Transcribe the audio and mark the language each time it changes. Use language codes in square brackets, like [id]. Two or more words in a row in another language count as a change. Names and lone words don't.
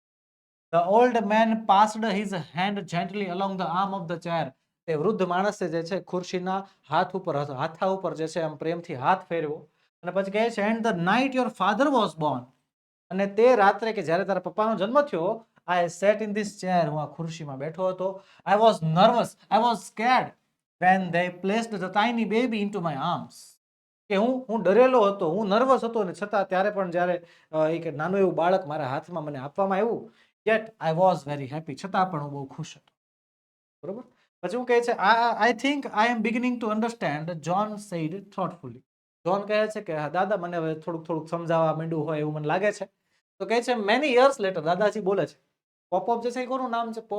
[en] The old man passed his hand gently along the arm of the chair, [gu] તે વૃદ્ધ માણસે જે છે ખુરશીના હાથા ઉપર જે છે આમ પ્રેમથી હાથ ફેરવ્યો, અને પછી કહે છે [en] And the night your father was born, [gu] અને તે રાત્રે કે જ્યારે તારા પપ્પાનો જન્મ થયો, [en] I sat in this chair, [gu] હું આ ખુરશીમાં બેઠો હતો. [en] I was nervous, I was scared when they placed the tiny baby into my arms, [gu] કે હું ડરેલો હતો, હું નર્વસ હતો, અને છતાં ત્યારે પણ જ્યારે એક નાનું એવું બાળક મારા હાથમાં મને આપવામાં આવ્યું, [en] yet I was very happy, [gu] છતાં પણ હું બહુ ખુશ હતો. બરોબર. પછી હું કહે છે [en] I think I am beginning to understand, John said thoughtfully. [gu] જોન કહે છે કે દાદા મને હવે થોડુંક સમજાવવા માંડ્યું હોય એવું મને લાગે છે. તો કહે છે [en] many years later, [gu] દાદાજી બોલે છે. પોપઅપ જે છે એ કોનું નામ છે?